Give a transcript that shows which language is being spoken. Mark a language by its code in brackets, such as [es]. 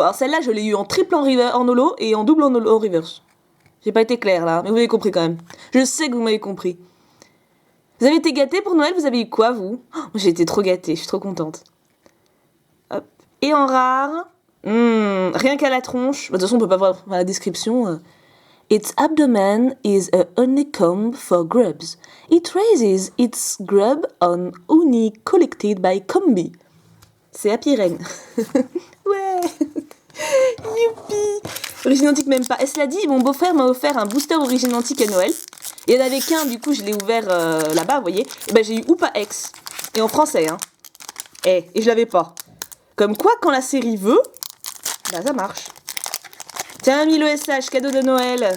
[fr] Alors celle-là, je l'ai eu en triple en holo et en double en holo reverse. J'ai pas été claire là, mais vous avez compris quand même. Je sais que vous m'avez compris. Vous avez été gâtés pour Noël? Vous avez eu quoi, vous? J'ai été trop gâtée, je suis trop contente. Hop. Et en rare, rien qu'à la tronche. De toute façon, on peut pas voir la description. [en] Its abdomen is a honeycomb for grubs. It raises its grub on honey collected by Combi. [fr] C'est Happy Ren. Ouais. Youpi. Origine antique même pas. Et cela dit, mon beau-frère m'a offert un booster origine antique à Noël. Et il y en avait qu'un, du coup je l'ai ouvert là-bas, vous voyez. Et ben j'ai eu Oupa X. Et en français, hein. Et je l'avais pas. Comme quoi, quand la série veut, bah ça marche. Tiens, Milo SH, cadeau de Noël.